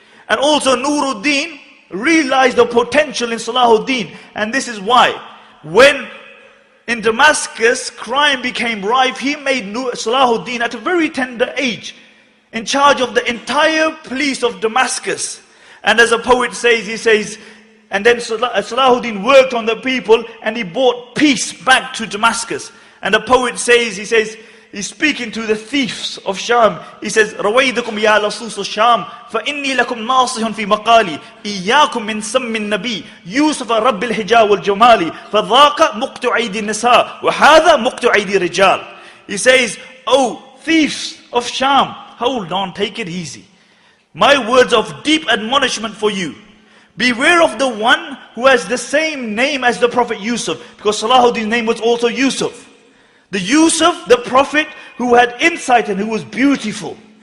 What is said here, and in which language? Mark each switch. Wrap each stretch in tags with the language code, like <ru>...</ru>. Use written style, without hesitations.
<en>And also Nuruddin realized the potential in Salahuddin, and this is why when in Damascus crime became rife, he made Salahuddin at a very tender age in charge of the entire police of Damascus. And as a poet says, he says, and then Salahuddin worked on the people and he brought peace back to Damascus. And the poet says, he says, he's speaking to the thieves of Sham. He says,</en> <ar>رويدكم يا لصوص الشام فإني لكم ناصح في مقالي إياكم من سم النبي يوسف رب الحجا والجمال فذاك مقطع أيدي النساء وهذا مقطع أيدي الرجال.</ar> <en>He says, oh thieves of Sham, hold on, take it easy. My words of deep admonishment for you. Beware of the one who has the same name as the Prophet Yusuf, because Salahuddin's name was also Yusuf. The Yusuf, the Prophet who had insight and who was beautiful.</en>